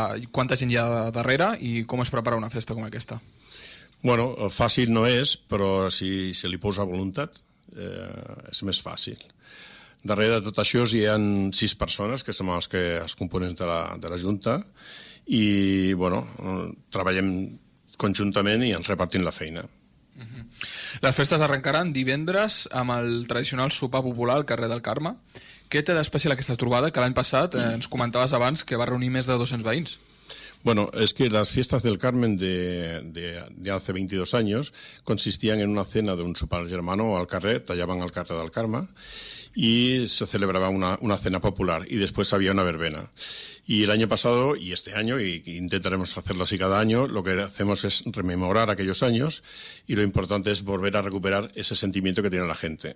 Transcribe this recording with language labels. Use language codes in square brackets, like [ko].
[es] ¿Cuánta gente hay darrere y cómo es preparar una festa como esta? Bueno, fácil no es, pero si se le posa voluntad, es más fácil. [ca] Darrere de tot això hi ha 6 persones, que són els que es componen de la Junta, i, bueno, treballem conjuntament i ens repartim la feina. Uh-huh. Les festes arrencaran divendres amb el tradicional sopar popular al carrer del Carme. Què té d'especial aquesta trobada, que l'any passat ens comentaves abans que va reunir més de 200 veïns? [es] Bueno, es que las fiestas del Carmen de hace 22 años consistían en una cena de un [ca] sopar germano al carrer, [es] tallaban al carrer del Carme, y se celebraba una cena popular, y después había una verbena. Y el año pasado, y este año, y intentaremos hacerlo así cada año, lo que hacemos es rememorar aquellos años, y lo importante es volver a recuperar ese sentimiento que tiene la gente.